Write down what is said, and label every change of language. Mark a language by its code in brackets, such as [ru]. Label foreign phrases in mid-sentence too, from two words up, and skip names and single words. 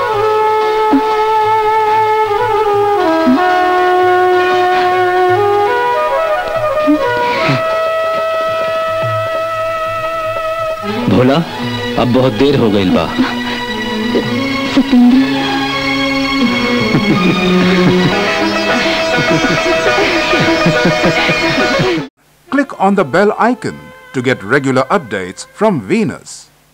[bho] भोला, अब बहुत देर हो गई बा। सतेंद्र, [en] Click on the bell icon to get regular updates from Venus.